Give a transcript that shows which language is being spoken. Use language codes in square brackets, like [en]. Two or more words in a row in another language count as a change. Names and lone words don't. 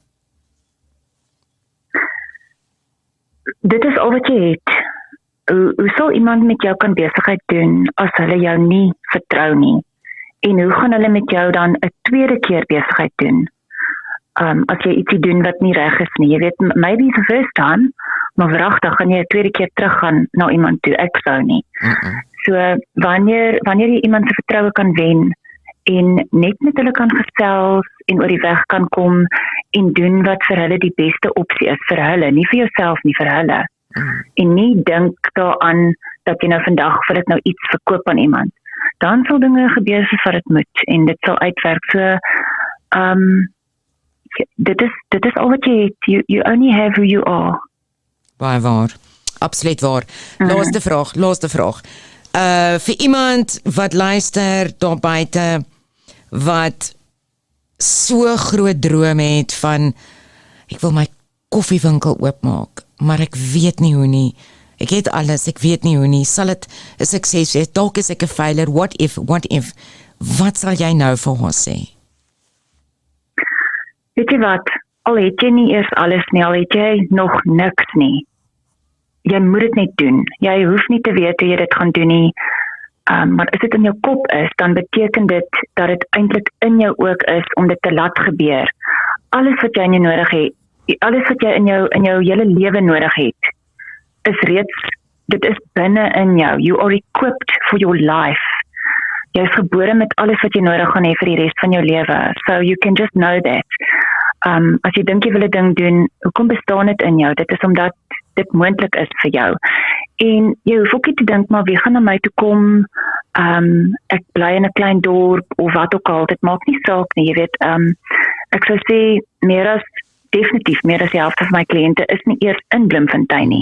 [af] Dit is al wat jy het. Hoe sal iemand met jou kan besigheid doen as hulle jou nie vertrou nie? En hoe gaan hulle met jou dan 'n tweede keer besigheid doen? As jy ietsie doen wat nie reg is nie. Jy weet, [en] maybe the first time, [af] maar wragtig gaan jy 'n tweede keer teruggaan na iemand toe. Ek sou nie. So, wanneer jy iemand se vertroue kan wen, en net met hulle kan gesels en oor die weg kan kom en doen wat vir hulle die beste opsie is vir hulle, nie vir jouself nie, vir hulle. En nie dink daaraan dat jy nou vandag vir dit nou iets verkoop aan iemand. Dan sal dinge gebeur soos wat dit moet en dit sal uitwerk. So dit is al wat jy het. [en] You only have who you are. [af] Baie waar. Absoluut waar. Laaste vraag. Vir iemand wat luister daar buite, wat so groot droom het van, ek wil my koffiewinkel oopmaak, maar ek weet nie hoe nie. Ek het alles, ek weet nie hoe nie. Sal dit 'n sukses wees? Dalk is ek 'n failure. [en] What if? [af] Wat sal jy nou vir ons sê? Weet jy wat? Al het jy nie eers alles nie, al het jy nog niks nie. Jy moet dit net doen. Jy hoef nie te weet hoe jy dit gaan doen nie. Maar as dit in jou kop is, dan beteken dit dat dit eintlik in jou ook is om dit te laat gebeur. Alles wat jy nodig het, alles wat jy in jou hele lewe nodig het, is reeds, dit is binne in jou. [en] You are equipped for your life. [af] Jy is gebore met alles wat jy nodig gaan hê vir die res van jou lewe. [en] So you can just know that. [af] As jy dink jy wil 'n ding doen, hoekom bestaan dit in jou? Dit is omdat dit moontlik is vir jou. En jy hoef ook nie te dink, maar wie gaan na my toe kom? Ek bly in 'n klein dorp of wat ook al, dit maak nie saak nie, jy weet. Ek sou sê definitief meer as die helfte van my kliënte is nie eers in Bloemfontein nie.